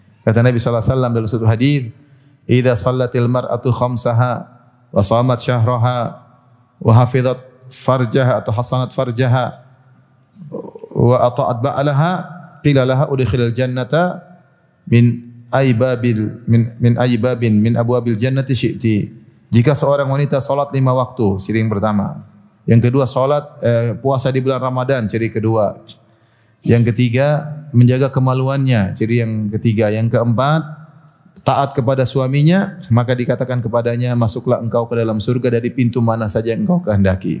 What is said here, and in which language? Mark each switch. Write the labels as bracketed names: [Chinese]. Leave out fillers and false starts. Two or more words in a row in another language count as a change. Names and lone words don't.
[Indonesian] Kata Nabi [Arabic] صلى الله عليه وسلم [Indonesian] dalam satu hadis, [Arabic] "إذا صلت المرأة خمسها وصامت شهرها وحفظت فرجها atau حصنت فرجها وأطاعت بعلها قيل لها ادخلي الجنة من من أبواب الجنة شئت." [Indonesian] Jika seorang wanita salat 5 waktu, ciri yang pertama. Yang kedua salat puasa di bulan Ramadan, ciri kedua. Yang ketiga menjaga kemaluannya, ciri yang ketiga. Yang keempat taat kepada suaminya, maka dikatakan kepadanya, masuklah engkau ke dalam surga dari pintu mana saja yang engkau kehendaki.